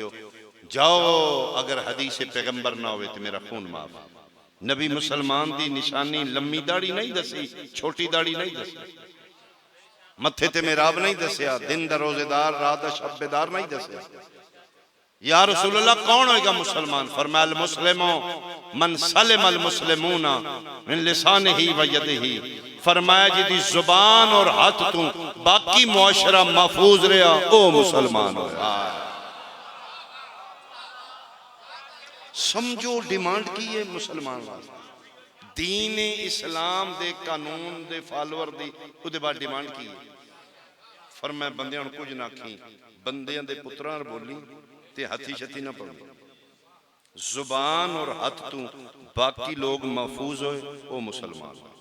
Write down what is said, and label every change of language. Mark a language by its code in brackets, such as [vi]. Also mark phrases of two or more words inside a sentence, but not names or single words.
[pa] ہو، جاؤ اگر حدیث پیغمبر نہ ہووے تے میرا خون معاف، نبی مسلمان دی نشانی لمی داڑھی نہیں دسی، چھوٹی داڑھی نہیں دسی، متھے تے محراب نہیں دسیا، دن دا روزہ دار رات دا شب بیدار نہیں دسیا، یا رسول اللہ کون ہووے گا مسلمان، فرمایا [ar] المسلم من سلم المسلمون من لسانه ويده, [pa] فرمایا جیہدی زبان اور ہتھ توں باقی معاشرہ محفوظ رہیا او مسلمان ہویا, سمجھو ڈیمانڈ کی ہے مسلمان واسطے، دین اسلام دے قانون دے فالوور دی اوہدے بعد ڈیمانڈ کی ہے، فرمایا بندیاں ہن کجھ نہ آکھی، بندیاں دے پتراں بولی تے ہتھی شتھی نہ پڑی، زبان اور ہتھ توں باقی لوک محفوظ ہوئے او مسلمان,